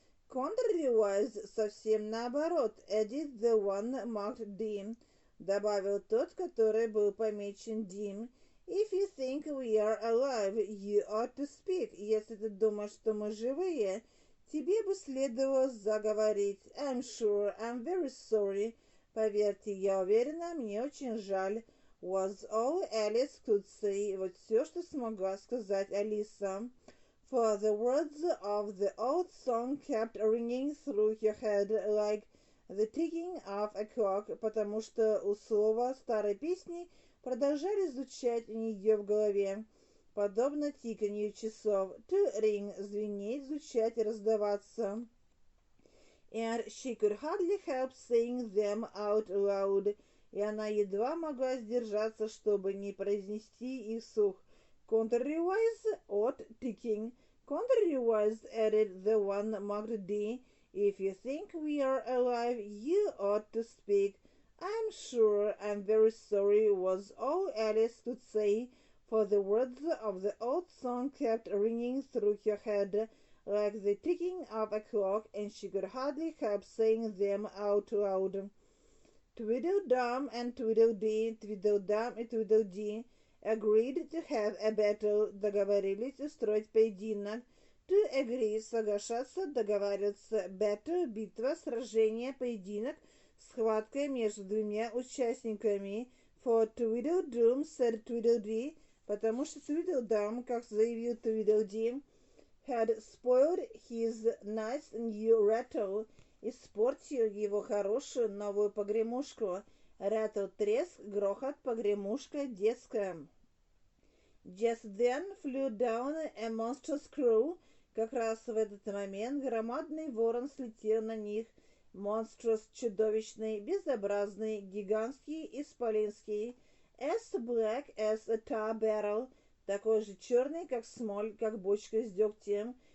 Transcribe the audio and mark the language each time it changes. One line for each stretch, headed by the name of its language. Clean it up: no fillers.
Russian: Contrariwise совсем наоборот.
English: Added the one marked D.
Russian: Добавил тот, который был помечен D.
English: If you think we are alive, you ought to speak.
Russian: Если ты думаешь, что мы живые, тебе бы следовало заговорить.
English: I'm sure, I'm very sorry.
Russian: Поверьте, я уверена, мне очень жаль.
English: Was all Alice could say.
Russian: Вот все, что смогла сказать Алиса.
English: For the words of the old song kept ringing through her head like the ticking of a clock,
Russian: потому что у слова старой песни продолжали звучать у нее в голове, подобно тиканью часов.
English: To ring,
Russian: звенеть, звучать, раздаваться.
English: And she could hardly help saying them out loud.
Russian: И она едва могла сдержаться, чтобы не произнести их вслух.
English: Contrariwise от ticking. Contrariwise added the one marked D. If you think we are alive, you ought to speak. I'm sure, I'm very sorry, was all Alice could say, for the words of the old song kept ringing through her head like the ticking of a clock, and she could hardly help saying them out loud. Tweedledum and Tweedledee, Tweedledum и Tweedledee agreed to have a battle,
Russian: договорились устроить поединок.
English: To agree,
Russian: соглашаться, договариваться.
English: Battle,
Russian: битва, сражение, поединок, схватка между двумя участниками.
English: For Tweedledum, said Tweedledee,
Russian: потому что Tweedledum, как заявил Tweedledee,
English: had spoiled his nice new rattle,
Russian: испортил его хорошую новую погремушку. Rattle — треск, грохот, погремушка детская.
English: Just then flew down a monstrous crow.
Russian: Как раз в этот момент громадный ворон слетел на них. Monstrous — чудовищный, безобразный, гигантский, исполинский.
English: As black as a tar barrel,
Russian: такой же черный, как смоль, как бочка с дегтем.